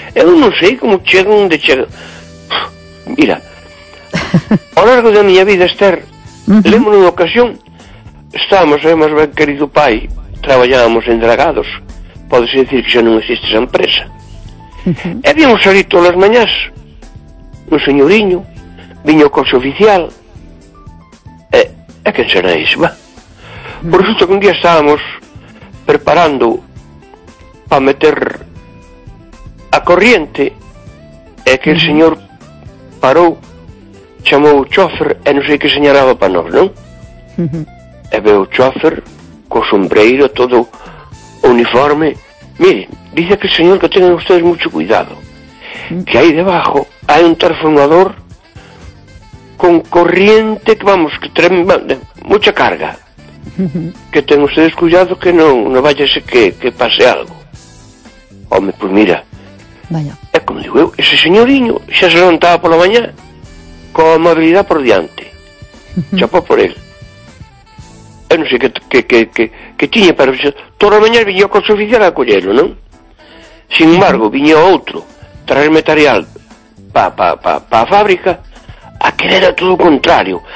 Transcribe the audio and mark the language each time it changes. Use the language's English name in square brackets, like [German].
[Galician] Eu non sei como chega onde chega. Mira, ao largo da miña vida, Esther, lembro unha ocasión, estábamos, además, ben querido pai, traballábamos en Dragados, podes decir que xa non existe esa empresa. E vimos salir todas as mañás, un señoriño, viño o coche oficial, e quen será ese, va? Por resulta que un día estábamos preparando para meter a corriente, e que el señor parou, chamou o chofer e non sei que señalaba para nós, non? E veo o chofer co sombreiro, todo uniforme. [Spanish] Mire, dice que señor, que tengan ustedes mucho cuidado, que aí debajo hai un transformador con corriente que vamos, que trae mucha carga, que tengan ustedes cuidado, que no vaya ese que pase algo. [Galician] Home, pues mira, [Spanish] vaya. [Galician] É como digo eu, ese señoriño xa se levantaba pola mañá con amabilidade por diante. Chapó por él. Eu non sei que tiña, pero toda a mañá viña o coche oficial a collelo, non? Sin embargo, viña outro traer material pa a fábrica, a querer era todo o contrario.